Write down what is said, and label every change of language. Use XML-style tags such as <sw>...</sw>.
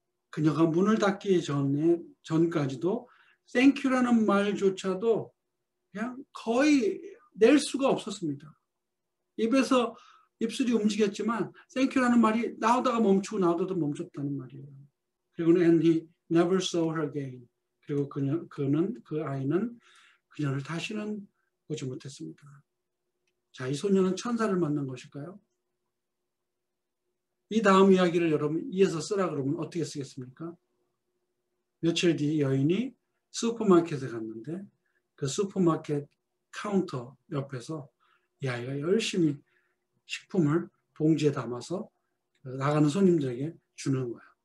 <ko>그녀가 문을 닫기 전까지도 땡큐라는 말조차도 그냥 거의 낼 수가 없었습니다. 입에서 입술이 움직였지만 땡큐라는 말이 나오다가 멈추고 나오다가 멈췄다는 말이에요. 그리고는</ko> <en>and he never saw her again.</en> <ko>그리고 그 아이는 그녀를 다시는 보지 못했습니다. 자, 이 소녀는 천사를 만난 것일까요? 이 다음 이야기를 여러분 이어서 쓰라 그러면 어떻게 쓰겠습니까? 며칠 뒤 여인이 슈퍼마켓에 갔는데 그 슈퍼마켓 카운터 옆에서 이 아이가 열심히 식품을 봉지에 담아서 나가는 손님들에게 주는 거야.</ko>